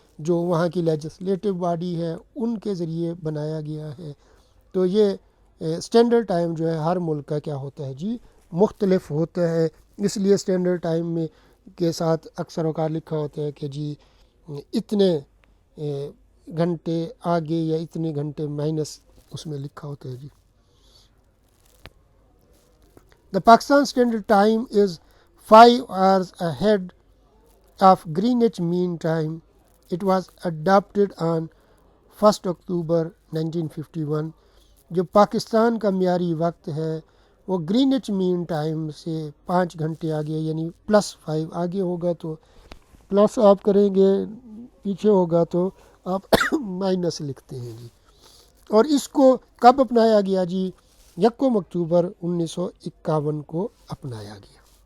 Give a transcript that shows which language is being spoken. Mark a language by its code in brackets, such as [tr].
[ur] جو وہاں کی لیجسلیٹو باڈی ہے ان کے ذریعے بنایا گیا ہے۔ تو یہ اسٹینڈرڈ ٹائم جو ہے ہر ملک کا کیا ہوتا ہے جی مختلف ہوتا ہے، اس لیے اسٹینڈرڈ ٹائم میں کے ساتھ اکثر اوقات لکھا ہوتا ہے کہ جی اتنے گھنٹے آگے یا اتنے گھنٹے مائنس اس میں لکھا ہوتا ہے جی۔ [en] The Pakistan standard time is 5 hours ahead of Greenwich Mean Time. It was adopted on 1 October 1951. [ur] جو پاکستان کا معیاری وقت ہے وہ گرینچ مین ٹائم سے 5 گھنٹے آگے یعنی +5 آگے ہوگا، تو پلس آپ کریں گے، پیچھے ہوگا تو آپ مائنس لکھتے ہیں جی۔ اور اس کو کب اپنایا گیا جی؟ 1 اکتوبر 1951 کو اپنایا گیا۔